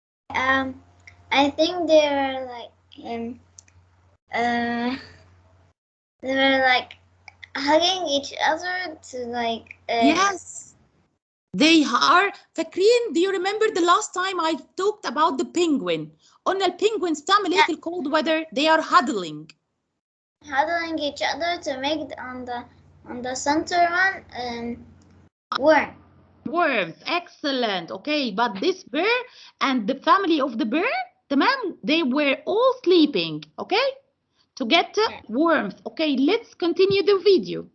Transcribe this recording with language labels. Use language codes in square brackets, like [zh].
[en] I think they're like uh they're like hugging each other to like Yes. They are [ar] فاكرين. [en] Do you remember the last time I talked about the penguin? [ar] قلنا البينجوينز بتعمل ايه في ال [en] cold weather? They are huddling. huddling each other to make on the center one warm. Warmth. Excellent. Okay, but this bear and the family of the bear, تمام, they were all sleeping. Okay? To get warmth. Okay, let's continue the video.